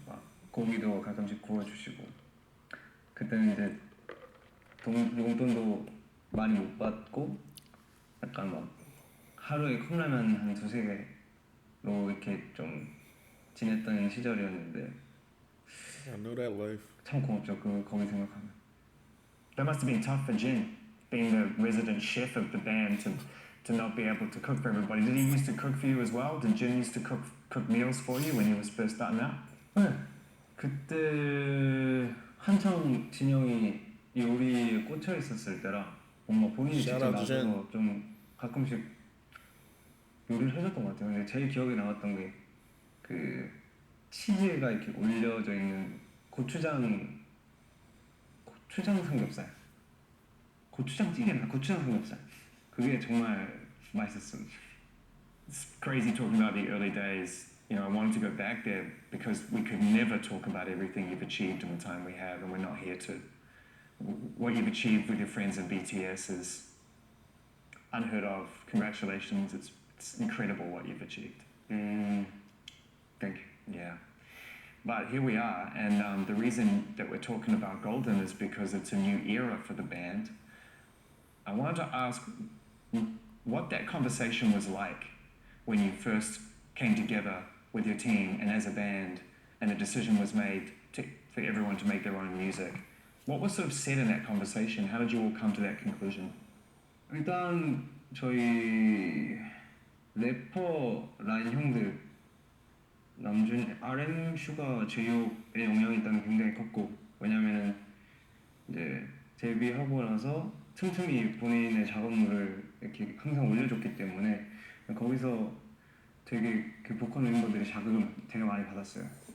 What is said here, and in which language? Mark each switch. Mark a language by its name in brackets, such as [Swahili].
[Korean] 막 고기도 가끔씩 구워주시고 그때는 이제 용돈도 많이 못 받고 약간 막 하루에 컵라면 한 두세 개로 이렇게 좀 지냈던 시절이었는데 [English] I know that life. [Korean] 참 고맙죠. 거기 생각하면. [English] That must have been tough for Jin, being the resident chef of the band, to not be able to cook for everybody. Did he used to cook for you as well? Did Jin used to cook meals for you when you was first starting out? [Korean] 네. 그때 한창 진영이 요리에 꽂혀 있었을 때라 뭔가 본인이 [English] Shout out to Jen. [Korean] 나서서 좀 가끔씩 요리를 해줬던 것 같아요. 근데 제일 기억에 남았던 게 그 치즈가 이렇게 올려져 있는 고추장 삼겹살, 고추장찌개나 고추장 삼겹살. 그게 정말 맛있었어요. [English] It's crazy talking about the early days. I wanted to go back there because we could never talk about everything you've achieved in the time we have, and we're not here to. What you've achieved with your friends in BTS is unheard of. Congratulations! It's incredible what you've achieved. Thank you. Yeah. But here we are, and the reason that we're talking about Golden is because it's a new era for the band. I wanted to ask what that conversation was like when you first came together with your team and as a band, and a decision was made for everyone to make their own music. What was sort of said in that conversation? How did you all come to that conclusion? [Korean] 일단 저희 래퍼 라인 형들 남준 RM 슈가 제이홉의 영향이 일단 굉장히 컸고 왜냐면은 이제 데뷔하고 나서 틈틈이 본인의 작업물을 이렇게 항상 올려줬기 때문에 거기서 되게 그 보컬 멤버들이 자극을 되게 많이 받았어요.